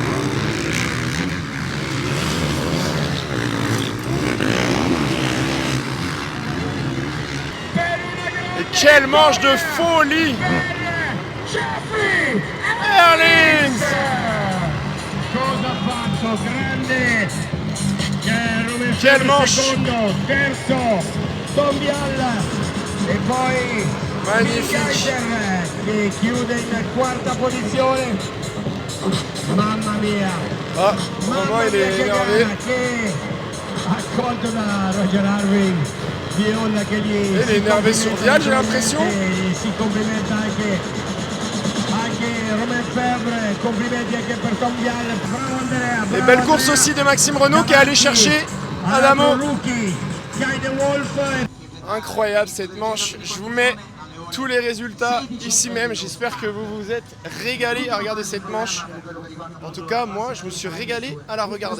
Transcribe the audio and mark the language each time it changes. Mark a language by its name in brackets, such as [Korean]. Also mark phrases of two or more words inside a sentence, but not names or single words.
[French] Et quelle manche de folie! Herlings! Quelle manche! [Italian] E poi [French] Magnifique! [Italian] che chiude in quarta posizione. Mamma mia! [French] Ah, Romain il est énervé. [Italian] Che accolto da Roger Harvey. Viola che gli [French] Il est énervé sur Vial, j'ai l'impression. [Italian] Si complimenta anche Romain Fèvre, complimenti anche per Tom Vial. Bravo Andrea! [French] Et belle course aussi de Maxime Renault qui est allé chercher Adamo. Incroyable cette manche. Je vous mets tous les résultats ici même. J'espère que vous vous êtes régalés à regarder cette manche. En tout cas, moi, je me suis régalé à la regarder.